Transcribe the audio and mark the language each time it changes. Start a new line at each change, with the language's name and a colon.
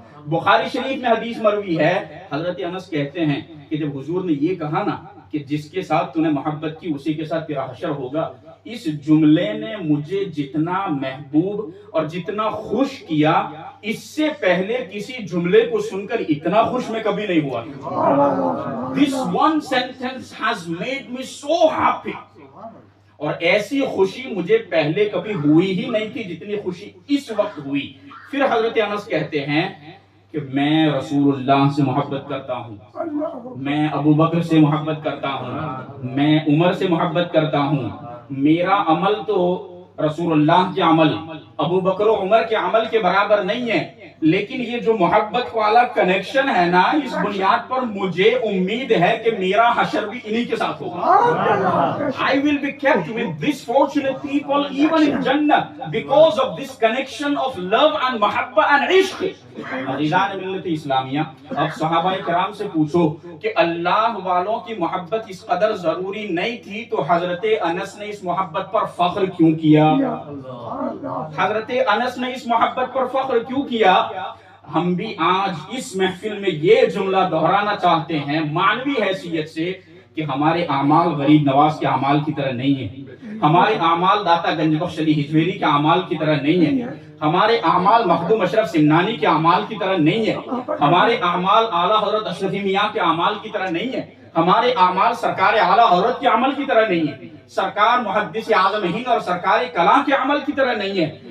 Urdu: بخاری شریف میں حدیث مروی ہے. حضرت انس کہتے ہیں کہ جب حضور نے یہ کہا نا کہ جس کے ساتھ تو نے محبت کی اسی کے ساتھ تیرا حشر ہوگا، اس جملے نے مجھے جتنا محبوب اور جتنا خوش کیا، اس سے پہلے کسی جملے کو سن کر اتنا خوش میں کبھی نہیں ہوا.
English: This one sentence has made me so happy.
Urdu: اور ایسی خوشی مجھے پہلے کبھی ہوئی ہی نہیں تھی جتنی خوشی اس وقت ہوئی. پھر حضرت انس کہتے ہیں کہ میں رسول اللہ سے محبت کرتا ہوں، میں ابو بکر سے محبت کرتا ہوں، میں عمر سے محبت کرتا ہوں. میرا عمل تو رسول اللہ کے عمل، ابو بکر و عمر کے عمل کے برابر نہیں ہے، لیکن یہ جو محبت والا کنیکشن ہے نا، اس بنیاد پر مجھے امید ہے کہ میرا حشر بھی انہی کے ساتھ ہوگا.
English: I will be kept with these fortunate people even in Jannah because of this connection of love and
Urdu: محبت
English: and
Urdu: عشق. عزیزان ملت اسلامیہ، اب صحابہ کرام سے پوچھو کہ اللہ والوں کی محبت اس قدر ضروری نہیں تھی تو حضرت انس نے اس محبت پر فخر کیوں کیا؟ حضرت انس نے اس محبت پر فخر کیوں کیا؟ ہم بھی آج اس محفل میں یہ جملہ دہرانا چاہتے ہیں معنوی حیثیت سے کہ ہمارے اعمال غریب نواز کے اعمال کی طرح نہیں ہیں، ہمارے اعمال داتا گنج بخش علی ہجویری کے اعمال کی طرح نہیں ہیں، ہمارے اعمال مخدوم اشرف سمنانی کے اعمال کی طرح نہیں ہیں، ہمارے اعمال اعلیٰ حضرت اشرفی میاں کے اعمال کی طرح نہیں ہیں، ہمارے اعمال سرکار اعلیٰ حضرت کے عمل کی طرح نہیں ہیں، سرکار محدث اعظم ہند اور سرکار کلاں کے عمل کی طرح نہیں ہے،